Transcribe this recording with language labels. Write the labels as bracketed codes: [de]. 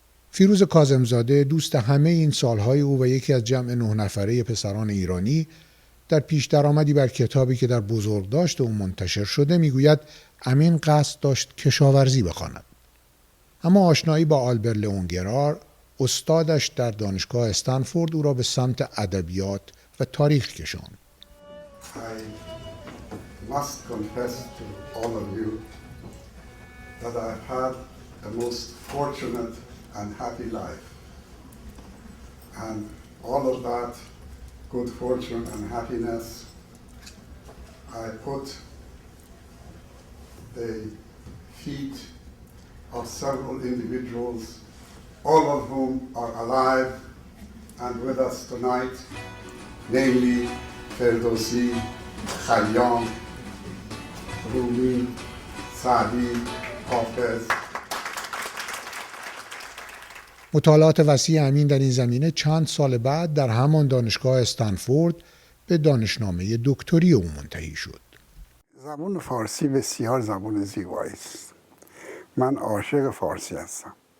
[fa] فیروز کاظمزاده، دوست همه این سالهای او و یکی از جمع 9 نفره پسران ایرانی، در پیش درآمدی بر کتابی که در بزرگداشت او منتشر شده میگوید امین قصد داشت کشاورزی بخواند. اما آشنایی با آلبر لئونگرار، استادش در دانشگاه استنفورد، او را به سمت ادبیات و تاریخ کشاند. [en] I must confess to all of you that I've had a most fortunate and happy life. And all of that good fortune and happiness I put the feet of several individuals, all of whom are alive and with us tonight, namely Ferdowsi, Khayyam, Rumi, [fa] سعدی، حافظ. مطالعات وسیع امین در این زمینه چند سال بعد در همان دانشگاه استنفورد به دانشنامه دکتری او منتهی شد. زبان فارسی بسیار زبان زیبایی است. من عاشق فارسی هستم.